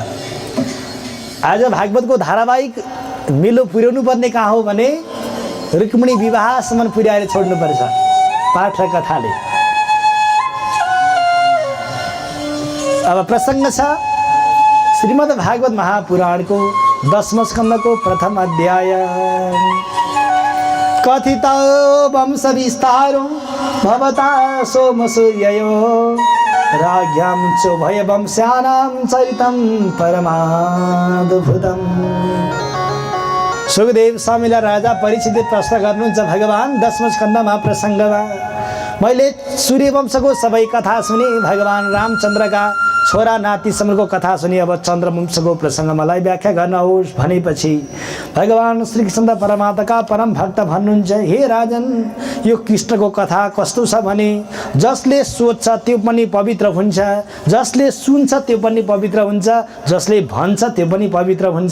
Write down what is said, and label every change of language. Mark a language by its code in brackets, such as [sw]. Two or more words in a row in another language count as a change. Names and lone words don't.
[ne] आज भागवतको धारावाहिक मिलो पुर्याउनु पर्ने कहाँ हो भने रुक्मिणी विवाहसम्म पुर्याएर छोड्नुपर्छ पाठ र कथाले। अब प्रसङ्ग छ श्रीमद् भागवत महापुराणको 10औं स्कन्धको प्रथम अध्याय। [sa] कथित वंश विस्तारो भवता सोम सूर्ययो राज्ञां चोभय वंशानां चरितं परमाद्भुतम्। [ne] सुखदेव स्वामीलाई राजा परीक्षितले प्रश्न गर्नुहुन्छ, भगवान 10औं स्कन्धमा प्रसङ्गमा मैले सूर्यवंशको सबै कथा सुने, भगवान रामचन्द्रका छोरा नातिसम्मको कथा सुने, अब चन्द्रवंशको प्रसङ्ग मलाई व्याख्या गर्नुहोस् भनेपछि भगवान श्रीकृष्ण परमात्माका परम भक्त भन्नुहुन्छ, हे राजन, यो कृष्णको कथा कस्तो छ भने जसले सोच्छ त्यो पनि पवित्र हुन्छ, जसले सुन्छ त्यो पनि पवित्र हुन्छ, जसले भन्छ त्यो पनि पवित्र हुन्छ।